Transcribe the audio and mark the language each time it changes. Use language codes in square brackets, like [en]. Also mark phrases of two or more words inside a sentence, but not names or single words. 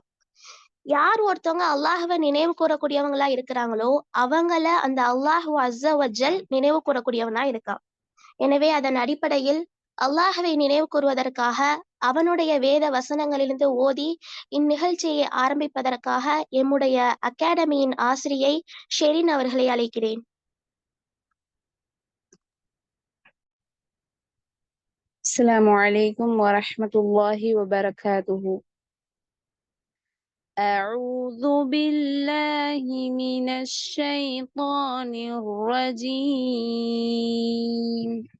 [ta] யார் ஒருத்தவங்க அல்லாஹ்வை நினைவு கூறக்கூடியவங்களா இருக்கிறாங்களோ அவங்கள அந்த [ar] الله عز وجل [ta] நினைவு கூறக்கூடியவனா இருக்கான். எனவே அதன் அடிப்படையில் அல்லாஹ்வை நினைவு கூறுவதற்காக அவனுடைய வேத வசனங்களிலிருந்து ஓதி இந்நிகழ்ச்சியை ஆரம்பிப்பதற்காக எம்முடைய அகாடமியின் ஆசிரியை ஷெரின் அவர்களை அழைக்கிறேன். [ar] السلام عليكم ورحمة الله وبركاته. أعوذ بالله من الشيطان الرجيم.